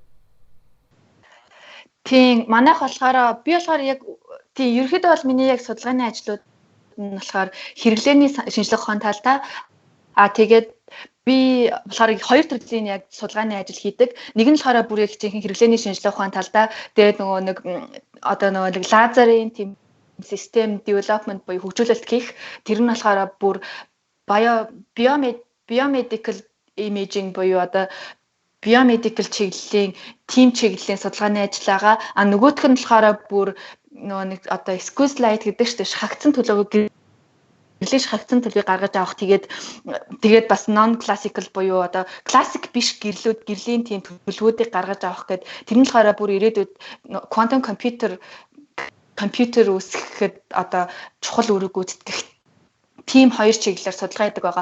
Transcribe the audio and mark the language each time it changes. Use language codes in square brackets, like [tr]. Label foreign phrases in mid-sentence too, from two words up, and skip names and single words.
[mn] Тийм, манайх болохоор яг ерөөхдөө бол миний яг судалгааны ажлууд нь болохоор хэрэглээний шинжилгээ ухааны талтай. Тэгээд би болохоор хоёр төрлийн яг судалгааны ажил хийдэг. Нэг нь болохоор бүр яг чинь хэрэглээний шинжилгээ ухааны талдаа тэгээд нөгөө лазерын тийм систем development буюу хөгжүүлэлт хийх. Тэр нь болохоор бүр [en] biomedical imaging [mn] буюу biomedical чиглэлийн team чиглэлийн судалгааны ажил байгаа. Нөгөөх нь болохоор бүр нөгөө [en] squeeze light [mn] гэдэг чинь шахагдсан төлөвийг шахагдсан төлөвийг гаргаж авах тэгээд бас [en] non classical [mn] буюу классик биш гэрлийн тийм төлөвүүдийг гаргаж авах гэд тэр нь болохоор бүр ирээдүйд [en] quantum computer [mn] үүсгэхэд чухал үүрэг гүйцэтгэх тийм хоёр чиглэлээр судалгаа хийдэг байгаа.